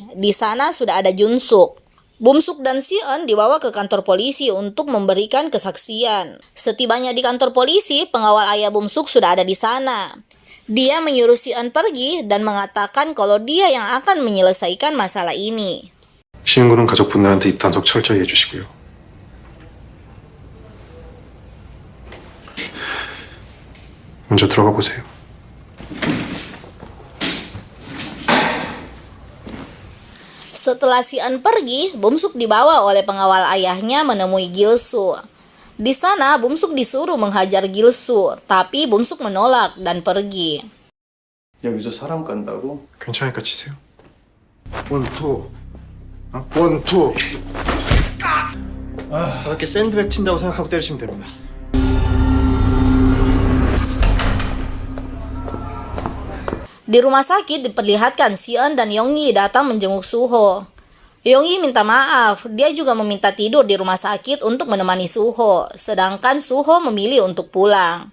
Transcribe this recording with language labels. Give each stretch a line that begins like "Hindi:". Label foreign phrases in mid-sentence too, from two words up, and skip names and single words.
Indonesian: Di sana sudah ada Junsuk. Bumsuk dan si Eun dibawa ke kantor polisi untuk memberikan kesaksian. Setibanya di kantor polisi, pengawal ayah Bumsuk sudah ada di sana. Dia menyuruh si Eun pergi dan mengatakan kalau dia yang akan menyelesaikan masalah ini.
Korean: 신고는 가족분들한테 입단속 철저히 해주시고요. 먼저 들어가 보세요.
Indonesian: Setelah si Eun pergi, Bumsuk dibawa oleh pengawal ayahnya menemui Gilsu. Di sana, Bumsuk disuruh menghajar Gilsu, tapi Bumsuk menolak dan pergi.
Korean: 여기서 사람 깐다고? 괜찮으니까 치세요. 원투. 원투. 이렇게 샌드백 친다고 생각하고 때리시면 됩니다.
Indonesian: Di rumah sakit diperlihatkan si Eun dan Yongyi datang menjenguk Suho. Yongyi minta maaf, dia juga meminta tidur di rumah sakit untuk menemani Suho, sedangkan Suho memilih untuk pulang.